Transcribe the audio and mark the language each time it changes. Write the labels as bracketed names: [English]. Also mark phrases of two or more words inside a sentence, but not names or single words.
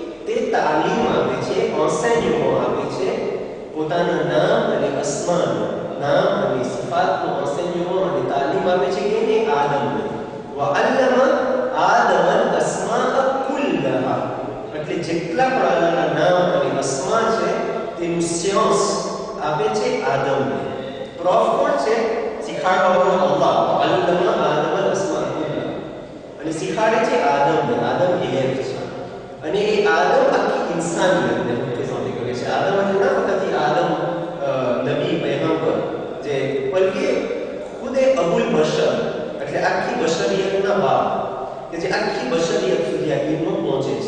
[Gujarati] તે તાલીમ આપે છે, enseignement આપે છે પોતાના નામ અને અસ્માનું, નામ અને સિફાતનું enseignement અને તાલીમ આપે છે કે આદમને. [Arabic] وعلم آدم الأسماء كلها. [Gujarati] એટલે જેટલા પણ અલ્લાહના નામ અને અસ્મા છે તેનું સાયન્સ આપે છે આદમને. પ્રોફ કોણ છે? શીખાડવાનો અલ્લાહ. [Arabic] وعلم آدم الأسماء كلها. [Gujarati] અને શીખાડે છે આદમને. આદમ એલિયન છે અને એ આદમ આખી ઇન્સાનિયતને રિપ્રેઝન્ટ કરે છે. આદમ એટલે ના ફક્ત આદમ નબી પૈગંબર જે બલકે ખુદ [Arabic] أبو البشر [Gujarati] એટલે આખી બશરિયતના બાપ કે જે આખી બશરિયત સુધી આ ઇલ્મ પહોંચે છે.